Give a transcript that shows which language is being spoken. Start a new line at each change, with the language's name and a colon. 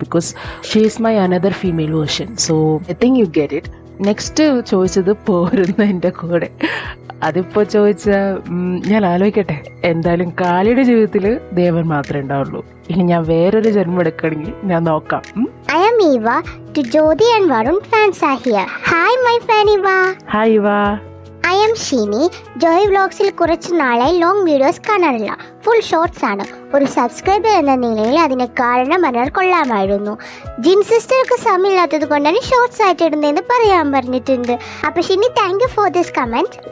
English: Because she is my another female version. So I think you get it.
Malayalam: Next ചോദിച്ചത് പോരുന്നു എൻ്റെ കൂടെ. അതിപ്പോൾ ചോദിച്ചാൽ ഞാൻ ആലോചിക്കട്ടെ. എന്തായാലും കാലിയുടെ ജീവിതത്തിൽ ദേവൻ മാത്രമേ ഉണ്ടാവുള്ളൂ. ഇനി ഞാൻ വേറൊരു ജന്മം എടുക്കണമെങ്കിൽ ഞാൻ നോക്കാം.
English: I am Eva. To Jyoti and Varun fans are here. Hi my fan Eva. Hi Eva. I am Sheeni.
Malayalam: Joy വ്ലോഗ്സിൽ കുറച്ച് നാളായി ലോങ് വീഡിയോസ് കാണാറില്ല, ഫുൾ ഷോർട്സ് ആണ്. ഒരു സബ്സ്ക്രൈബർ എന്ന നിലയിൽ അതിന് കാരണം പറഞ്ഞാൽ കൊള്ളാമായിരുന്നു. ജിൻ സിസ്റ്റർക്ക് സമയമില്ലാത്തത് കൊണ്ടാണ് ഷോർട്സ് ആയിട്ട് ഇടുന്നതെന്ന് പറയാൻ പറഞ്ഞിട്ടുണ്ട്. അപ്പൊ Sheeni, thank you for this comment.